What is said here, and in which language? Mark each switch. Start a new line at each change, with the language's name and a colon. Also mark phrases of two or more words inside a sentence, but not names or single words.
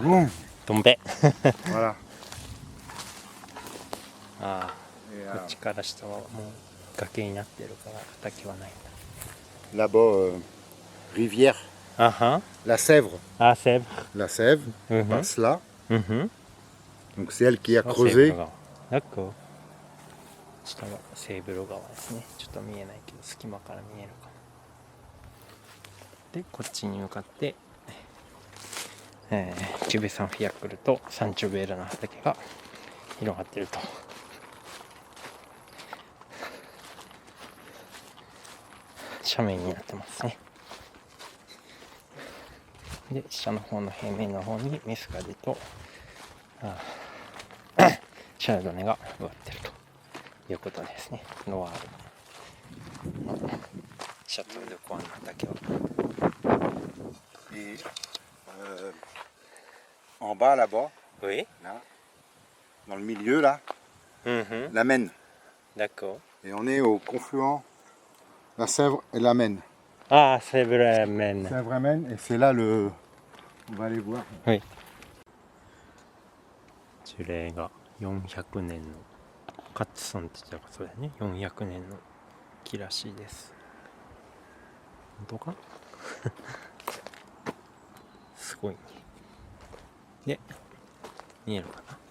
French: boum. どんべ Voilà. ああ Et
Japanese: こっちから下はもう崖になってるから畑はないんだ。
French: là-bas, rivière, あは la Sèvre.
Japanese: あセブ
French: La Sèvre Mhm. passe là. うんふん Donc c'est elle qui a
Japanese: セーブ
French: creusé.
Japanese: ル川なんか下はセーブル川ですね。ちょっと見えないけど隙間から見えるかも。でこっちに向かって、キュベサンフィアクルとサンチュベールの畑が広がってると。斜面になってますね。で下の方の平面の方にメスカデとシャルドネが植わってるということですね。ノワールのシャトー・ドゥ・コアンの畑は。
French: Et en bas là-bas, Oui. là, dans le milieu là, la Maine. D'accord. Et on est au confluent la Sèvre et la Maine. Ah, c'est vrai, men. Sèvre et Maine, et c'est là le. On va aller voir. Oui.
Japanese: 樹齢が400年のカッツさんって言ったらそうだよね。400年の木らしいです。本当か？すごいね。で、見えるかな？